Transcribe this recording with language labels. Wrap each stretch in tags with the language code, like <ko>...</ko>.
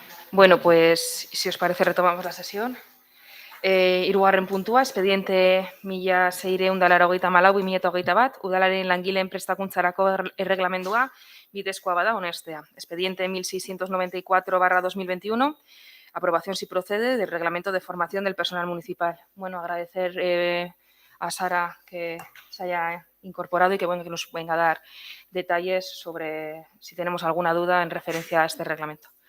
<es>Bueno, pues si os parece retomamos la sesión.</es> <eu>Hirugarren puntua, expediente 1684/2021, udalaren langileen prestakuntzarako erreglamendua bidezkoa bada onestea.</eu> <es>Expediente 1694/2021, aprobación si procede del reglamento de formación del personal municipal. Bueno, agradecer a Sara que se haya incorporado y que, bueno, que nos venga a dar detalles sobre si tenemos alguna duda en referencia a este reglamento.</es>